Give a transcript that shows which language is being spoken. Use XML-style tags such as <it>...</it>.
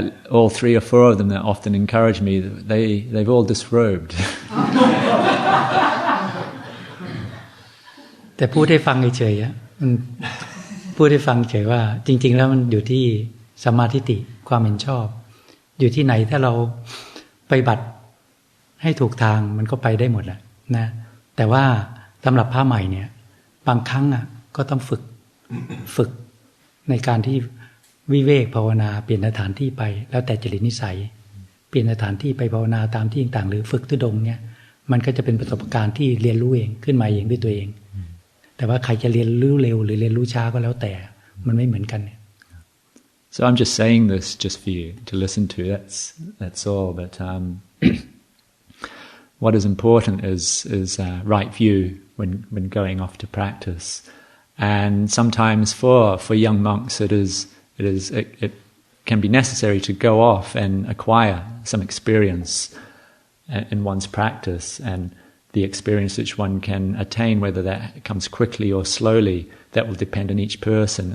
<en>All 3 or 4 of them that often encourage me, they've all disrobed.</en> <th>แต่พูดให้ฟังเฉยๆพูดให้ฟังเฉยว่าจริงๆแล้วมันอยู่ที่สัมมาทิฏฐิความเห็นชอบอยู่ที่ไหนถ้าเราไปบัติให้ถูกทางมันก็ไปได้หมดแหละนะแต่ว่าสำหรับพระใหม่เนี่ยบางครั้งก็ต้องฝึกในการที่วิเวกภาวนาเปลี่ยนสถานที่ไปแล้วแต่จริตนิสัยเปลี่ยนสถานที่ไปภาวนาตามที่ต่างๆหรือฝึกทุดงเนี่ยมันก็จะเป็นประสบการณ์ที่เรียนรู้เองขึ้นมาเองด้วยตัวเองแต่ว่าใครจะเรียนรู้เร็วหรือเรียนรู้ช้าก็แล้วแต่มันไม่เหมือนกันเนี่ย</th> <en>So I'm just saying this just for you to listen to. That's all. But what is important is right view when going off to practice. And sometimes for young monks it can be necessary to go off and acquire some experience in one's practice, and the experience which one can attain, whether that comes quickly or slowly, that will depend on each person.</en>